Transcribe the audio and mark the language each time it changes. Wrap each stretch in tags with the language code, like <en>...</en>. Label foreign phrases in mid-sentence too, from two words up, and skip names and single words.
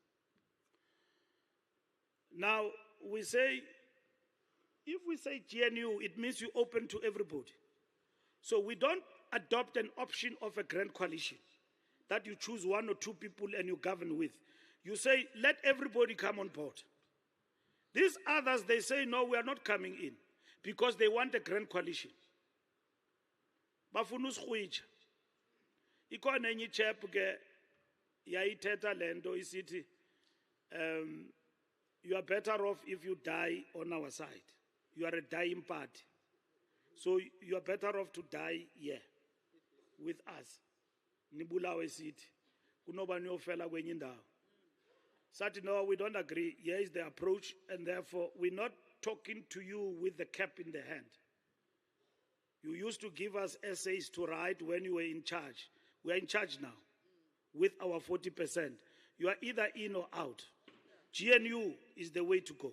<en>Now, we say, if we say GNU, it means you open to everybody. So we don't adopt an option of a grand coalition that you choose one or two people and you govern with. You say, let everybody come on board. These others, they say, no, we are not coming in because they want a grand coalition.</en> <xh>Bafuna usikhwitsha. Ikhona enye ichap ke yayithetha lento isithi</xh> <en>you are better off if you die on our side. You are a dying party. So you are better off to die here with us.</en> <xh>Nibulawe sithi kunoba niyofela kwenye indawo.</xh> <en>Sathi no, we don't agree. Here is the approach, and therefore we're not talking to you with the cap in the hand. You used to give us essays to write when you were in charge. We are in charge now with our 40%. You are either in or out. GNU is the way to go.</en>